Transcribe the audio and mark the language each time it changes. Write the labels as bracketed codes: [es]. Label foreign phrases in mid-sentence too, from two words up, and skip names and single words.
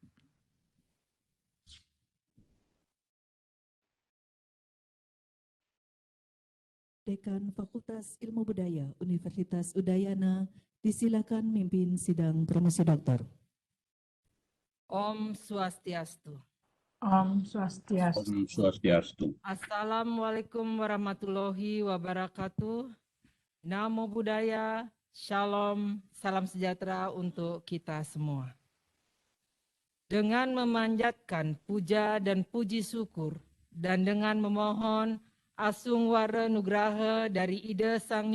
[id] Dekan Fakultas Ilmu Budaya Universitas Udayana disilakan mimpin sidang promosi doktor. [sa] Om Swastiastu. Om Swastiastu. Om Swastiastu. [ar] السلام عليكم ورحمة الله وبركاته. [pi] Namo Buddhaya, [id] Shalom, salam sejahtera untuk kita semua. Dengan memanjatkan puja dan puji syukur dan dengan memohon [kaw] Asung Wara Nugraha [id] dari Ida Sang